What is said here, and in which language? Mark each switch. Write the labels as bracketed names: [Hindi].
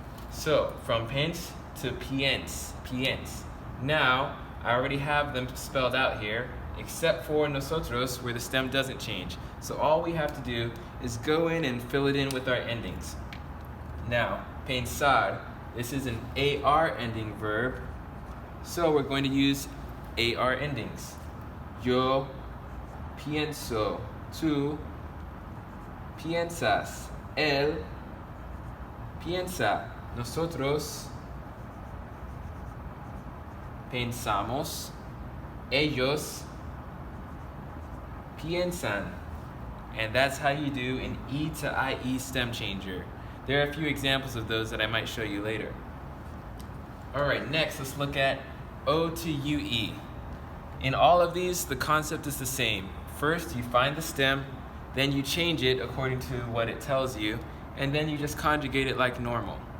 [English] So from pens to piens. Now I already have them spelled out here except for nosotros, where the stem doesn't change. So all we have to do is go in and fill it in with our endings. Now, pensar, this is an AR ending verb, so we're going to use AR endings. [Spanish] Yo pienso, tú piensas, él piensa, nosotros pensamos, ellos piensan. [English] And that's how you do an E to IE stem changer. There are a few examples of those that I might show you later. Alright, next let's look at O to UE. In all of these, the concept is the same. First, you find the stem, then you change it according to what it tells you, and then you just conjugate it like normal.